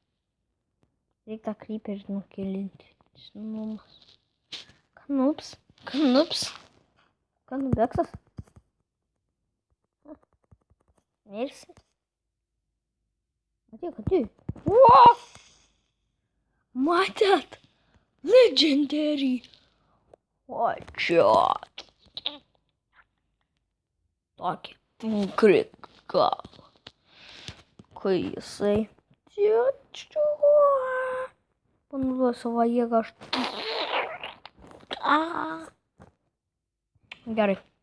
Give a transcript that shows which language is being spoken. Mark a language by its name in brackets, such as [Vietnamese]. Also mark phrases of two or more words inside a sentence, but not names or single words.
[Lithuanian] Reikia tą creeperį nukelinti. Snumas. Kanups. Knups. Knubeksas. Mirsi. Atėjo. Wow! Matėt? [English] Legendary. Watch out. [Lithuanian] Tokį kriką. Kai jisai panaudoja savo jėgą. Gerai.